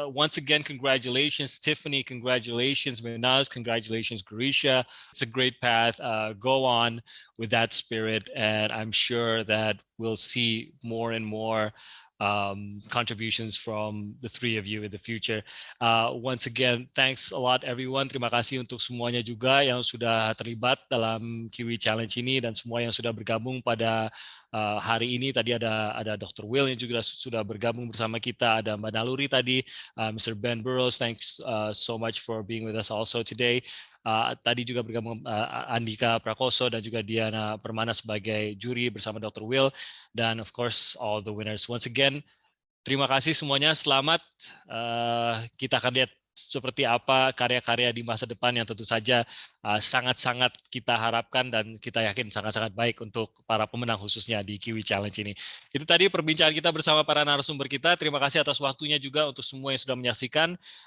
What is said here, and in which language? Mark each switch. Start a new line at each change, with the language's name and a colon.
English: Once again, congratulations, Tiffany, congratulations, Minaz, congratulations, Grisha. It's a great path. Go on with that spirit, and I'm sure that we'll see more and more contributions from the three of you in the future. Once again, thanks a lot everyone.
Indonesian: Terima kasih untuk semuanya juga yang sudah terlibat dalam KIWI Challenge ini dan semua yang sudah bergabung pada hari ini. Tadi ada Dr. Will yang juga sudah bergabung bersama kita, ada Mbak Naluri tadi, Mr.
English: Ben Burrows, thanks so much for being with us also today.
Indonesian: Tadi juga bergabung Andika Prakoso dan juga Diana Permana sebagai juri bersama Dr.
English: Will, dan of course all the winners. Once again,
Indonesian: terima kasih semuanya, selamat. Kita akan lihat seperti apa karya-karya di masa depan yang tentu saja sangat-sangat kita harapkan dan kita yakin sangat-sangat baik untuk para pemenang khususnya di KIWI Challenge ini. Itu tadi perbincangan kita bersama para narasumber kita. Terima kasih atas waktunya juga untuk semua yang sudah menyaksikan.